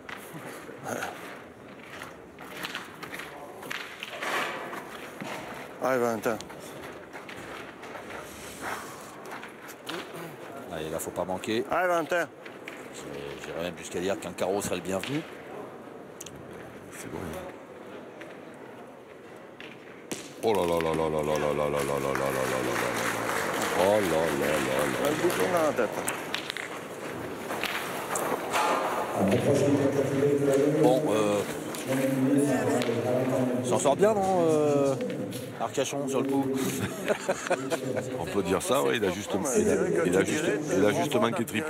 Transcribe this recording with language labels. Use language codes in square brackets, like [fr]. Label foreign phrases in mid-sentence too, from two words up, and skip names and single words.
[fr] Allez, Valentin. Allez, là, faut pas manquer. Allez, Valentin. J'irais même jusqu'à dire qu'un carreau serait le bienvenu. C'est bon. Oh là là là là là là là là là là là là là là là là là. Oh là là là Tu as là. le bouchon dans la tête. Bon, s'en sort bien, non Arcachon sur le coup. On peut dire ça, oui, il a juste manqué triple.